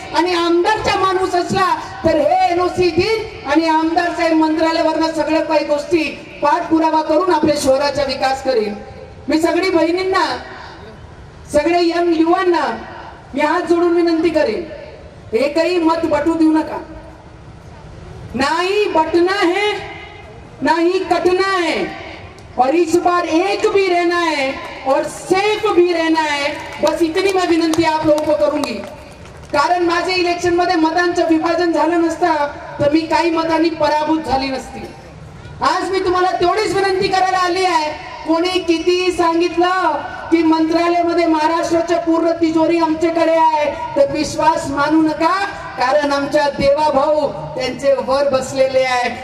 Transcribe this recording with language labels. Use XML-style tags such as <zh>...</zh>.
<mr>आणि आमदारचा माणूस असला तर हे एनओसी देईल आणि आमदार साहेब मंत्रालयावरनं सगळ्या काही गोष्टी पाठपुरावा करून आपल्या शहराचा विकास करेल. मी सगळी बहिणींना, सगळे यंग युवांना मी हात जोडून विनंती करेन, एकही मत बटू देऊ नका.</mr> <hi>नहीं बटना है नहीं कटना है, और इस बार एक भी रहना है और सेफ भी रहना है. बस इतनी मैं</hi> <mr>विनंती</mr> <hi>आप लोगों को करूंगी.</hi> <mr>कारण माझे इलेक्शन मध्ये मतांचं विभाजन झालं नसतं तर मी काही मतांनी पराभूत झाली नसती. आज मी तुम्हाला तेवढीच विनंती करायला आली आहे, कोणी किती सांगितलं की मंत्रालयामध्ये महाराष्ट्राच्या पूर्ण तिजोरी आमच्याकडे आहे तर विश्वास मानू नका, कारण आमच्या देवाभाऊ त्यांचे वर बसलेले आहे.</mr>